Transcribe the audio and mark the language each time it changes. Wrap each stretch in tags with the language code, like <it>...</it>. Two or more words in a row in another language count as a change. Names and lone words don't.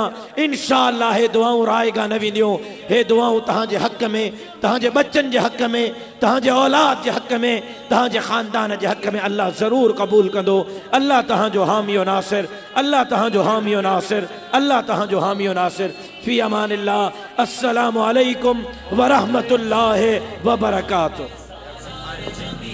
<sd>इंशाअल्लाह हे दुआऊं रायगा न वेंदियूं। हे दुआऊं तव्हांजे हक़ में, तव्हांजे बच्चनि जे हक़ में, तव्हांजे औलाद जे हक़ में, तव्हांजे ख़ानदान जे हक़ में अल्लाह ज़रूरु क़बूल कंदो। अल्लाह तव्हांजो हामियो नासिर, अल्लाह तव्हांजो हामियो नासिर, अल्लाह तव्हांजो हामियो नासिर।</sd> <ar>في أمان الله. السلام عليكم ورحمة الله وبركاته.</ar>